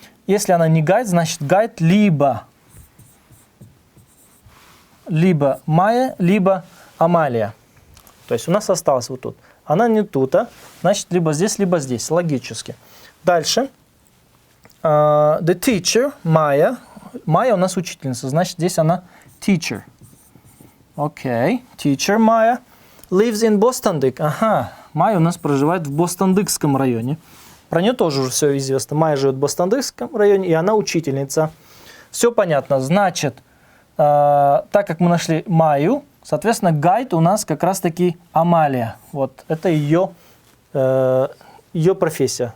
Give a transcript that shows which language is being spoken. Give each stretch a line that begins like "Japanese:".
Russian: Если она не гайд, значит гайд либо Майя, либо Амалия. То есть у нас осталось вот тут. Она не тут, значит либо здесь, логически. Дальше.
English: The teacher, Майя.
Russian: Майя у нас учительница, значит здесь она teacher. Окей.
English: Teacher Майя lives in Bostandyk.
Russian: Ага. Майя у нас проживает в Бостандыкском районе. Про нее тоже уже все известно. Майя живет в Бостандыкском районе, и она учительница. Все понятно. Значит, так как мы нашли Майю, соответственно, гайд у нас как раз-таки Амалия. Вот, это ее профессия.